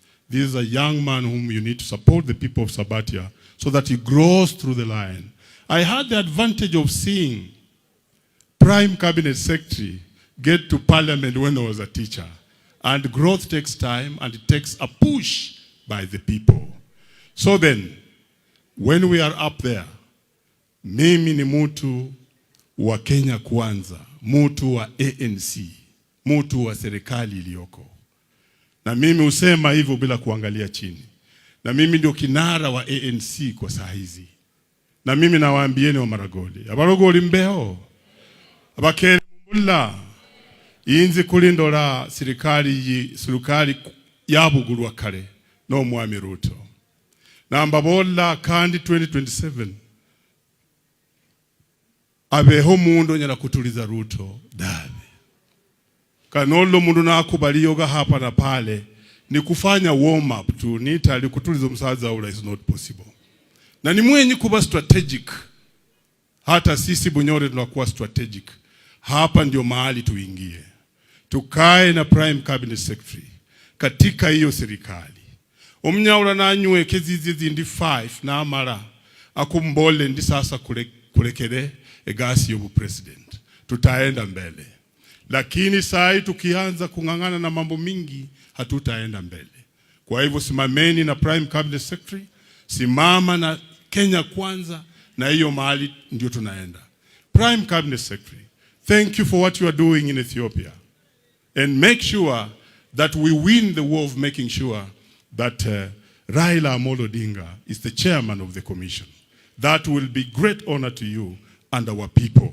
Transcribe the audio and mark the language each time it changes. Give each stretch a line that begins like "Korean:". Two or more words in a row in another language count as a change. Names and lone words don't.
English: This is a young man whom you need to support, the people of Sabatia, so that he grows through the line. I had the advantage of seeing Prime Cabinet Secretary get to parliament when I was a teacher. And growth takes time, and it takes a push by the people. So then, when we are up there,
Swahili: mimi ni mtu wa Kenya Kwanza, mtu wa ANC, mtu wa serikali iliyoko. Na mimi husema hivyo bila kuangalia chini. Na mimi ndio kinara wa ANC kwa saa hizi. Na mimi nawaambieni wa
Luyia: Maragoli, abarogoli mbeo, abakere mbula, inzi kulindora serikali yabugurwa kare no mwami Ruto. Na mbabola kandi 2027 abeho mundu nyala kutuliza Ruto dabe. Kanolo mundu
Swahili: nakubaliyoga hapa na pale ni kufanya
English: warm up
Swahili: tu,
Luyia: nitali kutuliza msaza ula
English: is not possible.
Swahili: Na ni mwenye kuba strategic. Hata sisi Bunyore tunakuwa strategic. Hapa ndio mahali tuingie. Tukae na Prime Cabinet Secretary katika hiyo serikali.
Luyia: Omnyaula na anywe kezizi zindi 5 na amara akumbole ndi sasa kulekere egasi yobu president.
Swahili: Tutaenda mbele. Lakini saa tukianza kungangana na mambo mingi hatutaenda mbele. Kwa hivyo simameni na Prime Cabinet Secretary, simama na Kenya Kwanza, na hiyo mahali ndio tunaenda.
English: Prime Cabinet Secretary, thank you for what you are doing in Ethiopia. And make sure that we win the war of making sure that Raila Amolo Odinga is the chairman of the commission. That will be great honor to you and our people.